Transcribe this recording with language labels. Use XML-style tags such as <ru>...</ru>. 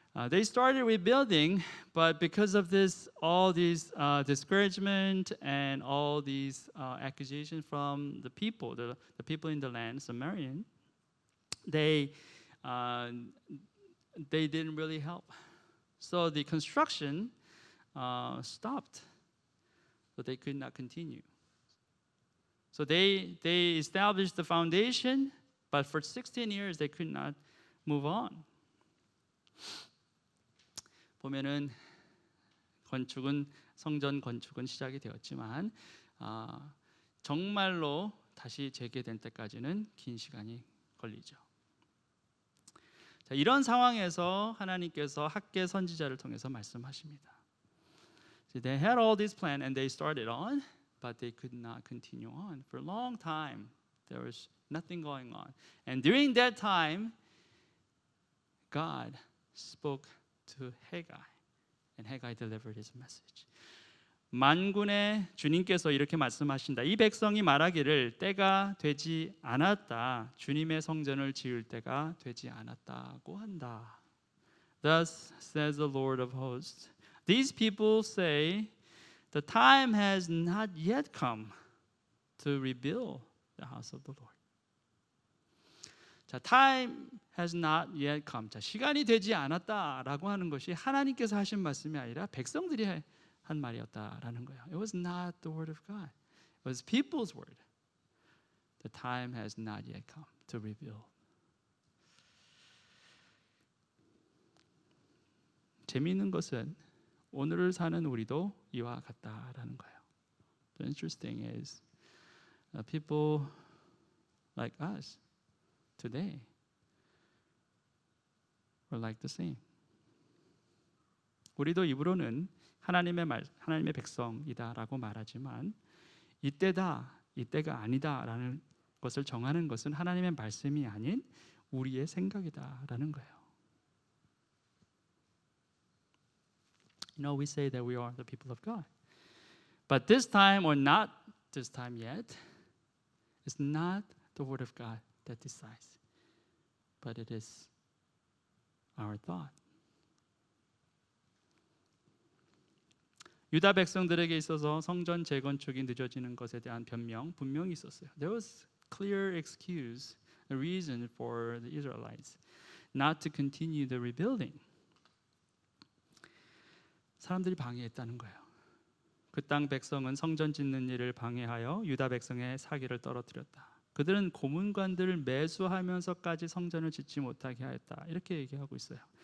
<en>They started rebuilding, but because of all these discouragement and all these accusations from the people in the land, Samaritan, they didn't really help. So the construction stopped, but they could not continue. So they established the foundation, but for 16 years they could not move on.</en> <ko>보면은 성전 건축은 시작이 되었지만 정말로 다시 재개된 때까지는 긴 시간이 걸리죠. 자, 이런 상황에서 하나님께서 학개 선지자를 통해서 말씀하십니다.</ko> <en>So they had all this plan and they started on, but they could not continue on. For a long time, there was nothing going on. And during that time, God spoke to Haggai, and Haggai delivered his message.</en> <ko>만군의 주님께서 이렇게 말씀하신다. 이 백성이 말하기를 때가 되지 않았다. 주님의 성전을 지을 때가 되지 않았다고 한다.</ko> <en>Thus says the Lord of hosts. These people say, the time has not yet come to rebuild the house of the Lord. 자, time has not yet come.</en> <ko>자, 시간이 되지 않았다라고 하는 것이 하나님께서 하신 말씀이 아니라 백성들이 한 말이었다라는 거예요.</ko> <en>It was not the word of God. It was people's word. The time has not yet come to rebuild.</en> <ko>재미있는 것은 오늘을 사는 우리도 이와 같다라는 거예요.</ko> <en>The interesting is people like us today are like the same.</en> <ko>우리도 입으로는 하나님의 백성이다라고 말하지만 이때다, 이때가 아니다라는 것을 정하는 것은 하나님의 말씀이 아닌 우리의 생각이다라는 거예요.</ko> <en>You know, we say that we are the people of God. But this time or not this time yet, it's not the word of God that decides, but it is our thought.</en> <ko>유다 백성들에게 있어서 성전 재건축이 늦어지는 것에 대한 변명 분명히 있었어요.</ko> <en>There was clear excuse, a reason for the Israelites not to continue the rebuilding.</en> <ko>사람들이 방해했다는 거예요. 그 땅 백성은 성전 짓는 일을 방해하여 유다 백성의 사기를 떨어뜨렸다. 그들은 고문관들을 매수하면서까지 성전을 짓지 못하게 하였다. 이렇게 얘기하고 있어요.</ko>